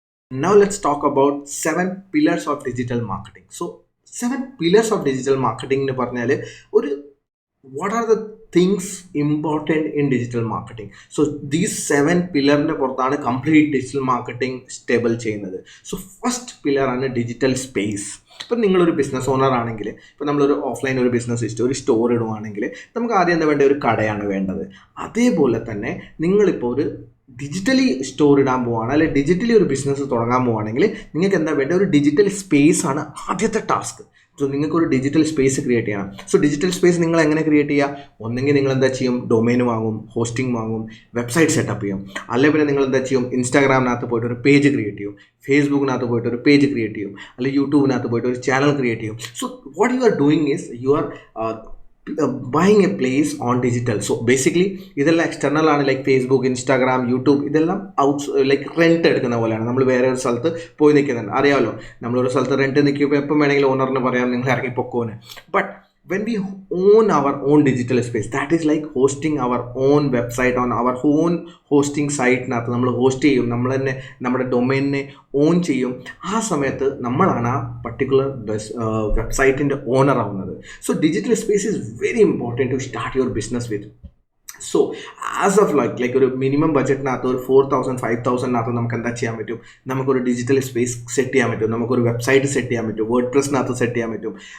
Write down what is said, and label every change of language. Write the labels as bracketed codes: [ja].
[en] Now let's talk about 7 pillars of digital marketing. So 7 pillars of digital marketing [ml] എന്ന് പറഞ്ഞാൽ ഒരു [en] what are the things important in digital marketing. So these [ml] 7 പില്ലറിൻ്റെ പുറത്താണ് complete digital marketing stable ചെയ്യുന്നത്. So first പില്ലറാണ് digital space. ഇപ്പം നിങ്ങളൊരു business owner ആണെങ്കിൽ, ഇപ്പം നമ്മളൊരു ഓഫ്ലൈൻ ഒരു ബിസിനസ് ഒരു സ്റ്റോർ ഇടുവാണെങ്കിൽ നമുക്ക് ആദ്യം എന്താ വേണ്ടത്, ഒരു കടയാണ് വേണ്ടത്. അതേപോലെ തന്നെ നിങ്ങളിപ്പോൾ ഒരു ഡിജിറ്റലി സ്റ്റോർ ഇടാൻ പോവുകയാണ്, അല്ലെങ്കിൽ ഡിജിറ്റലി ഒരു ബിസിനസ് തുടങ്ങാൻ പോവുകയാണെങ്കിൽ നിങ്ങൾക്ക് എന്താ വേണ്ടത്, ഒരു ഡിജിറ്റൽ സ്പേസ് ആണ് ആദ്യത്തെ ടാസ്ക്. സോ നിങ്ങൾക്കൊരു ഡിജിറ്റൽ സ്പേസ് ക്രിയേറ്റ് ചെയ്യണം. സോ ഡിജിറ്റൽ സ്പേസ് നിങ്ങൾ എങ്ങനെ ക്രിയേറ്റ് ചെയ്യുക? ഒന്നെങ്കിൽ നിങ്ങൾ എന്താ ചെയ്യും, ഡൊമൈൻ വാങ്ങും, ഹോസ്റ്റിംഗ് വാങ്ങും, വെബ്സൈറ്റ് സെറ്റപ്പ് ചെയ്യും. അല്ലെങ്കിൽ പിന്നെ നിങ്ങൾ എന്താ ചെയ്യും, ഇൻസ്റ്റാഗ്രാമിനകത്ത് പോയിട്ട് ഒരു പേജ് ക്രിയേറ്റ് ചെയ്യും, ഫേസ്ബുക്കിനകത്ത് പോയിട്ട് ഒരു പേജ് ക്രിയേറ്റ് ചെയ്യും, അല്ലെങ്കിൽ യൂട്യൂബിനകത്ത് പോയിട്ട് ഒരു ചാനൽ ക്രിയേറ്റ് ചെയ്യും. [en] So what you are doing is you are buying a place on digital. [ml] So basically ഇതെല്ലാം എക്സ്റ്റർണൽ ആണ്, ലൈക്ക് ഫേസ്ബുക്ക്, ഇൻസ്റ്റാഗ്രാം, യൂട്യൂബ്, ഇതെല്ലാം ലൈക്ക് റെൻറ്റ് എടുക്കുന്ന പോലെയാണ്. നമ്മൾ വേറെ ഒരു സ്ഥലത്ത് പോയി നിൽക്കുന്നുണ്ട്, അറിയാമല്ലോ, നമ്മളൊരു സ്ഥലത്ത് റെൻറ്റ് നിൽക്കുമ്പോൾ എപ്പം വേണമെങ്കിലും ഓണറിന് പറയാം നിങ്ങൾ ഇറങ്ങി പൊക്കോന്. [en] but when we own our own digital space, that is like hosting our own website on our own hosting site [ml] നകത്ത് നമ്മൾ ഹോസ്റ്റ് ചെയ്യും, നമ്മൾ തന്നെ നമ്മുടെ ഡൊമൈനിനെ ഓൺ ചെയ്യും. ആ സമയത്ത് നമ്മളാണ് ആ പർട്ടിക്കുലർ വെബ്സൈറ്റിൻ്റെ ഓണർ ആവുന്നത്. [en] So digital space is very important to start your business with. [ml] So as of like ഒരു മിനിമം ബഡ്ജറ്റിനകത്ത് ഒരു 4,000 5,000 നമുക്ക് എന്താ ചെയ്യാൻ പറ്റും, നമുക്കൊരു ഡിജിറ്റൽ സ്പേസ് സെറ്റ് ചെയ്യാൻ പറ്റും, നമുക്കൊരു വെബ്സൈറ്റ് സെറ്റ് ചെയ്യാൻ പറ്റും, വേർഡ്പ്രസ്സിനകത്ത് സെറ്റ് ചെയ്യാൻ പറ്റും.